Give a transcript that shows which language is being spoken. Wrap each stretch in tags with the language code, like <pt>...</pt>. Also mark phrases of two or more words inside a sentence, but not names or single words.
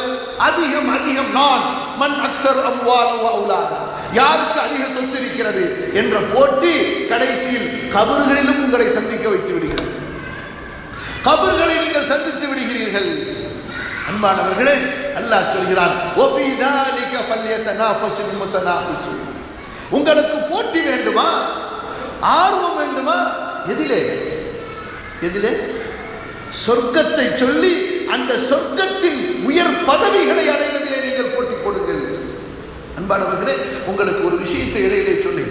<ta>அதிகம் நான்,</ta> <ar>من أكثر أموالا وأولادا,</ar> <ta>யாருக்கு அதிக சொத்து இருக்கிறது என்ற போட்டி கடைசியில் கபர்களிலும் உங்களை சந்திக்க வைத்து விடுகிறது. கபர்களை நீங்கள் சந்தித்து விடுகிறீர்கள். அன்பானவர்களே, அல்லாஹ் சொல்கிறான்,</ta> <ar>وفي ذلك فليتنافس المتنافسون.</ar> <ta>உங்களுக்கு போட்டி வேண்டுமா? ஆர்வம் வேண்டுமா? எதிலே? சொர்க்கத்தை சொல்லி அந்த சொர்க்கத்தின் உயர் பதவிகளை அடைவதிலே நீங்கள் போட்டி போடுங்கள். அன்பானவர்களே, உங்களுக்கு ஒரு விஷயத்தை இடையிலே சொன்னேன்.</ta>